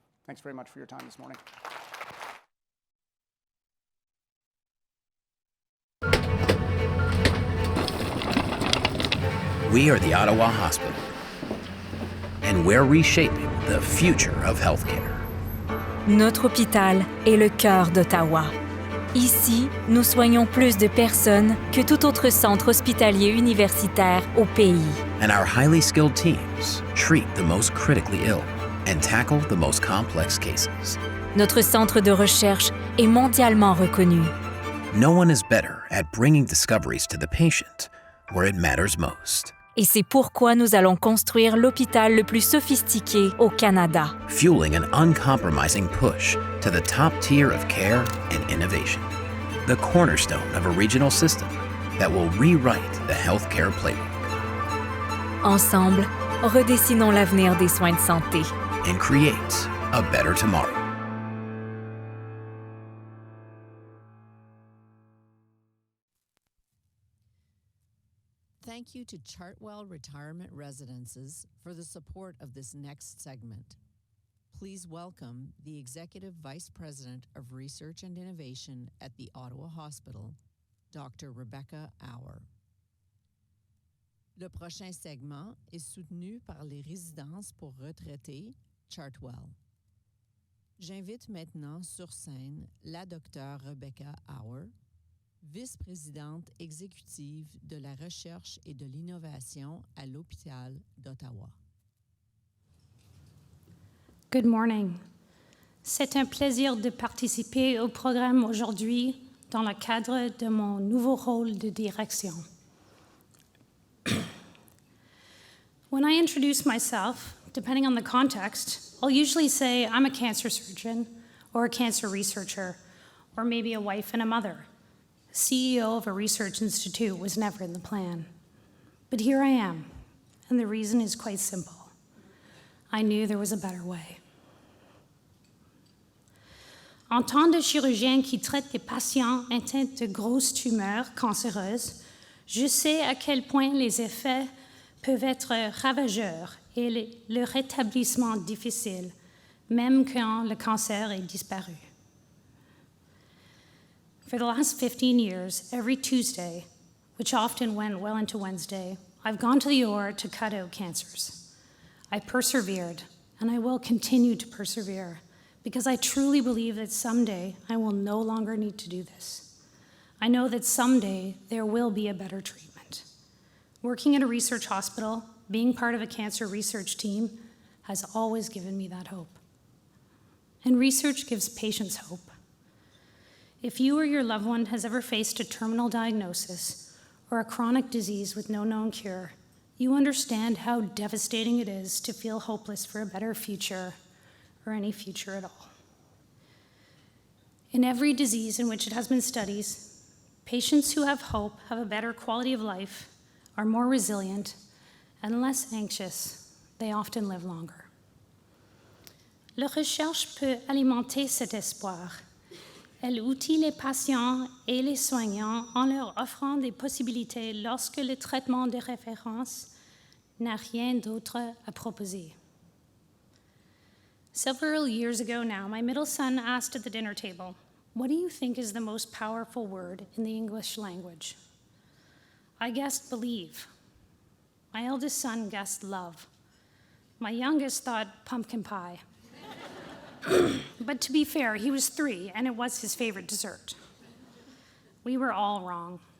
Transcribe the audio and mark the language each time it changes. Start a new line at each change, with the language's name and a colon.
English: Thanks very much for your time this morning. We are the Ottawa Hospital, and we're reshaping the future of healthcare.
French: Notre hôpital est le cœur d'Ottawa. Ici, nous soignons plus de personnes que tout autre centre hospitalier universitaire au pays.
English: And our highly skilled teams treat the most critically ill and tackle the most complex cases.
French: Notre centre de recherche est mondialement reconnu.
English: No one is better at bringing discoveries to the patient where it matters most.
French: Et c'est pourquoi nous allons construire l'hôpital le plus sophistiqué au Canada.
English: Fueling an uncompromising push to the top tier of care and innovation. The cornerstone of a regional system that will rewrite the healthcare playbook.
French: Ensemble, redessinons l'avenir des soins de santé.
English: And create a better tomorrow. Thank you to Chartwell Retirement Residences for the support of this next segment. Please welcome the Executive Vice President of Research and Innovation at the Ottawa Hospital, Dr. Rebecca Auer.
French: Le prochain segment est soutenu par les résidences pour retraités Chartwell. J'invite maintenant sur scène la Dr. Rebecca Auer, vice-présidente exécutive de la recherche et de l'innovation à l'hôpital d'Ottawa.
English: Good morning.
French: C'est un plaisir de participer au programme aujourd'hui dans le cadre de mon nouveau rôle de direction.
English: When I introduce myself, depending on the context, I'll usually say I'm a cancer surgeon or a cancer researcher or maybe a wife and a mother. CEO of a research institute was never in the plan. But here I am, and the reason is quite simple. I knew there was a better way.
French: En tant de chirurgien qui traite des patients atteints de grosses tumeurs cancéreuses, je sais à quel point les effets peuvent être ravageurs et le rétablissement difficile, même quand le cancer est disparu.
English: For the last 15 years, every Tuesday, which often went well into Wednesday, I've gone to the Auer to cut out cancers. I persevered, and I will continue to persevere, because I truly believe that someday I will no longer need to do this. I know that someday there will be a better treatment. Working at a research hospital, being part of a cancer research team, has always given me that hope. And research gives patients hope. If you or your loved one has ever faced a terminal diagnosis or a chronic disease with no known cure, you understand how devastating it is to feel hopeless for a better future or any future at all. In every disease in which it has been studied, patients who have hope have a better quality of life, are more resilient, and less anxious. They often live longer.
French: La recherche peut alimenter cet espoir. Elle outille les patients et les soignants en leur offrant des possibilités lorsque le traitement de référence n'a rien d'autre à proposer.
English: Several years ago now, my middle son asked at the dinner table, "What do you think is the most powerful word in the English language?" I guessed believe. My eldest son guessed love. My youngest thought pumpkin pie. But to be fair, he was 3, and it was his favorite dessert. We were all wrong.